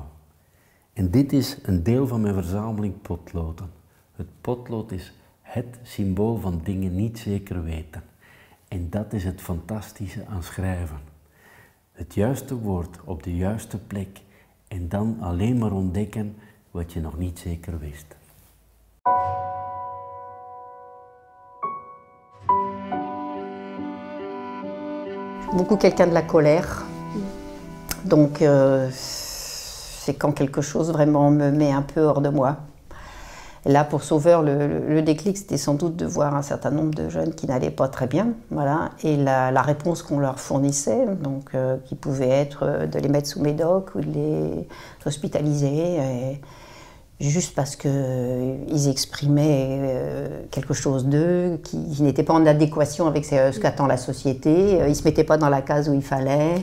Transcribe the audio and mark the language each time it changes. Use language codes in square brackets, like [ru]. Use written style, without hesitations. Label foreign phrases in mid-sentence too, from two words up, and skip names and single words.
[nl] En dit is een deel van mijn verzameling potloden. Het potlood is het symbool van dingen niet zeker weten. En dat is het fantastische aan schrijven. Het juiste woord op de juiste plek en dan alleen maar ontdekken wat je nog niet zeker wist. [fr] Beaucoup quelqu'un de la colère. Donc c'est quand quelque chose vraiment me met un peu hors de moi. Et là, pour Sauveur, le déclic, c'était sans doute de voir un certain nombre de jeunes qui n'allaient pas très bien, voilà, et la réponse qu'on leur fournissait, donc qui pouvait être de les mettre sous médoc ou de les hospitaliser, et juste parce qu'ils exprimaient quelque chose d'eux qui n'était pas en adéquation avec ce qu'attend la société, ils ne se mettaient pas dans la case où il fallait.